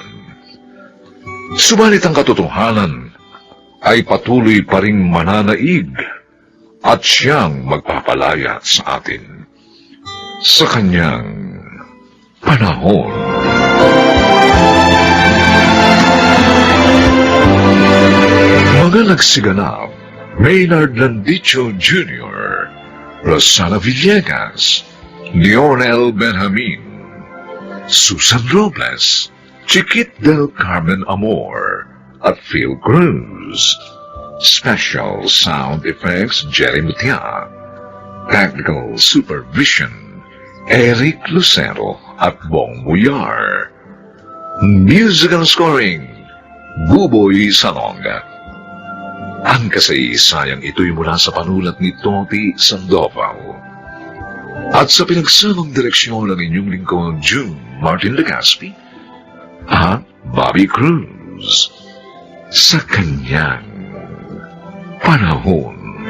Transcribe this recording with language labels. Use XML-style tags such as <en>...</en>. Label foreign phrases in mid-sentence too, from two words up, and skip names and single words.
<tl>Subalit ang katotohanan ay patuloy pa ring mananaig at siyang magpapalaya sa atin sa kanyang panahon. Mga nagsiganap, Maynard Landicho Jr., Rosana Villegas, Leonel Benjamin, Susan Robles, Chiquit del Carmen Amor, at Phil Cruz.</tl> <en>Special sound effects Jerry Mutia. Technical supervision Eric Lucero at Bong Muyar. Musical scoring Buboy Salonga.</en> <tl>Ang kasaysayang ito'y mula sa panulat ni Toti Sandoval. At sa pinagsamang direksyon ng inyong lingkod June Martin Legaspi at Bobby Cruz sa kanyang panahon.</tl>